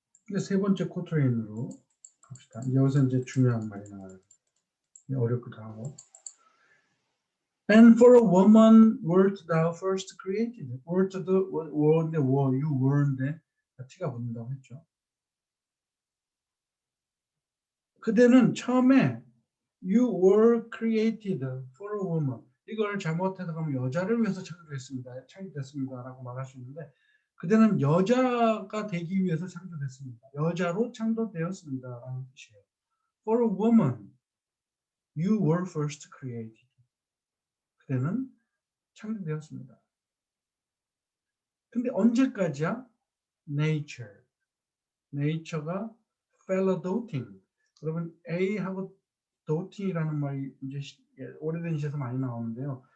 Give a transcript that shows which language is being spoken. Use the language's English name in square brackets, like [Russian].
[Korean] 이제 세 번째 코트레인으로 갑시다. 여기서 이제 중요한 말이 나와요. 어렵기도 하고. [English] And for a woman wert thou first created. [Korean] wert도 were인데 you were인데 t가 붙는다고 했죠. 그대는 처음에 [English] you were created for a woman. [Korean] 이걸 잘못해서 가면 여자를 위해서 창조됐습니다라고 말할 수 있는데 그대는 여자가 되기 위해서 창조됐습니다. 여자로 창조되었습니다라는 뜻이에요. [English] For a woman, you were first created. [Korean] 그대는 창조되었습니다. 근데 언제까지야? Nature. Nature가 fellow-doting. 여러분 A하고 doting이라는 말이 이제 오래된 시에서 많이 나오는데요.